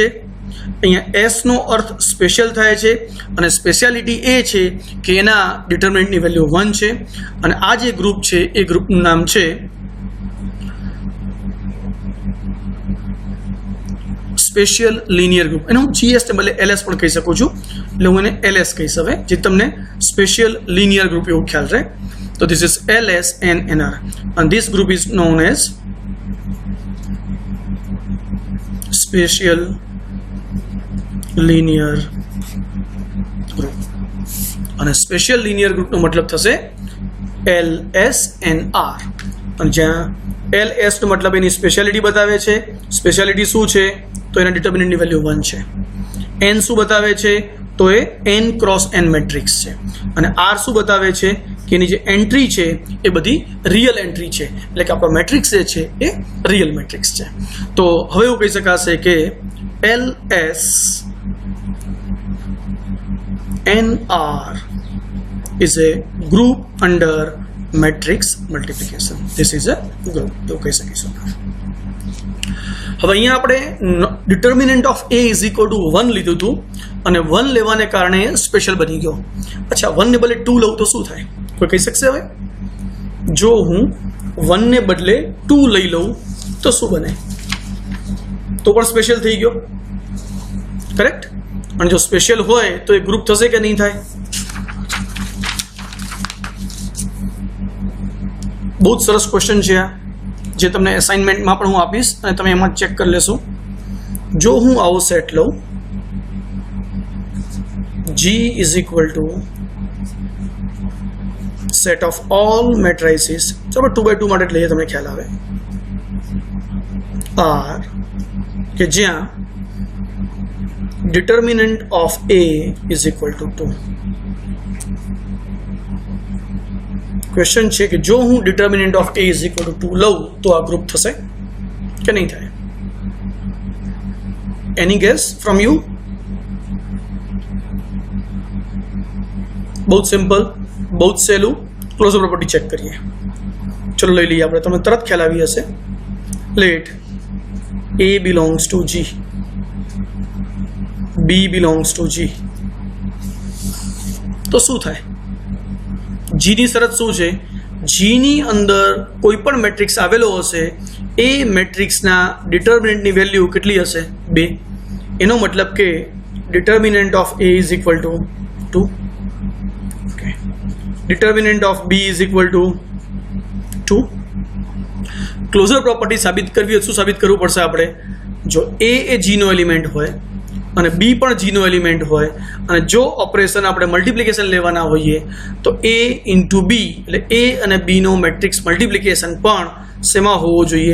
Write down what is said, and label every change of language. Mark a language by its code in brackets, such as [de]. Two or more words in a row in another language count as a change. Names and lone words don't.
[gu] અહીંયા S નો અર્થ સ્પેશિયલ થાય છે અને સ્પેશિયાલિટી એ છે કે એના ડિટર્મિનન્ટની વેલ્યુ 1 છે અને આ જે ગ્રુપ છે એ ગ્રુપનું નામ છે [en] special linear group. [gu] એને હું GS ને બદલે LS પણ કહી શકું છું એટલે હું એને LS કહીશ હવે જે તમને [en] special linear group [gu] એવું ખ્યાલ રહે. તો [en] this is LS and NR and this group is known as special linear group [gu] અને [en] special linear [gu] ગ્રુપનો મતલબ થશે LSNR અને જ્યાં LS નો મતલબ એની સ્પેશિયાલિટી બતાવે છે. સ્પેશિયાલિટી શું છે તો એના ડિટર્મિનન્ટની વેલ્યુ 1 છે. n શું બતાવે છે તો એ [en] n cross n matrix [gu] છે અને R શું બતાવે છે કે એની જે એન્ટ્રી છે એ બધી [en] real entry [gu] છે એટલે કે આપણો મેટ્રિક્સ જે છે એ [en] real matrix [gu] છે. તો હવે એવું કહી શકાશે કે [en] LS NR is a group under matrix multiplication. This is a group. [gu] એવું કહી શકીશું. હવે અહીંયા આપણે [en] determinant of A is equal to 1 [gu] લીધું હતું અને 1 લેવાને કારણે સ્પેશિયલ બની ગયો. અચ્છા, 1 ને બદલે 2 લઉં તો શું થાય કોઈ કહી શકશે? હવે જો હું 1 ને બદલે 2 લઈ લઉં તો શું બને? તો પણ સ્પેશિયલ થઈ ગયો, કરેક્ટ? અને જો સ્પેશિયલ હોય તો એ ગ્રુપ થશે કે નહીં થાય? બહુ જ સરસ ક્વેશ્ચન છે આ જે તમને અસાઇનમેન્ટમાં પણ હું આપીશ અને તમે એમાં ચેક કરી લેશો. જો હું આવો સેટ લઉં [en] G is equal to set of all matrices, [gu] ચલો 2x2 માટે લઈએ તમને ખ્યાલ આવે R કે જ્યાં [en] determinant of A is equal to 2. [gu] ક્વેશ્ચન છે કે જો હું [en] determinant of A is equal to 2 [gu] લઉં તો આ ગ્રુપ થશે કે નહીં થાય? [en] Any guess from you? [gu] બહુ સિમ્પલ, બહુ સહેલું. [en] closure property [gu] ચેક કરીએ. ચલો લઈ લઈએ આપણે, તમને તરત ખ્યાલ આવી હશે. [en] લેટ A belongs to G, B belongs to G, [gu] તો શું થાય? G ની શરત શું છે? G ની અંદર કોઈ પણ મેટ્રિક્સ આવેલો હશે એ મેટ્રિક્સના ડિટર્મિનન્ટની વેલ્યુ કેટલી હશે? [en] 2. [gu] એનો મતલબ કે [en] determinant of A is equal to 2. Okay. Determinant of B is equal to 2. closure property [gu] સાબિત કરવી હોય શું સાબિત કરવું પડશે આપણે? જો A એ G નો એલિમેન્ટ હોય અને B પણ G નો એલિમેન્ટ હોય અને જો ઓપરેશન આપણે મલ્ટિપ્લિકેશન લેવાના હોઈએ તો A ઇન્ટુ B એટલે A અને B નો [en] matrix multiplication [gu] પણ શેમાં હોવો જોઈએ?